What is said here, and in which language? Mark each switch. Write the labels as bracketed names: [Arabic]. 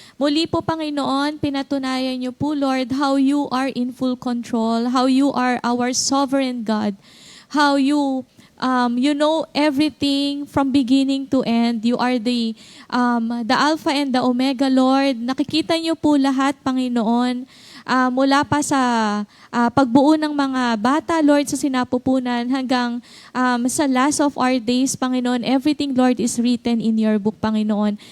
[Filipino] Muli po, Panginoon, pinatunayan niyo po, [English] Lord, how you are in full control, how you are our sovereign God, how you know everything from beginning to end. You are the Alpha and the Omega, Lord. [Filipino] Nakikita niyo po lahat, Panginoon, mula pa sa pagbuo ng mga bata, Lord, sa sinapupunan hanggang sa [English] last of our days, [Filipino] Panginoon. [English] Everything, Lord, is written in your book, Panginoon.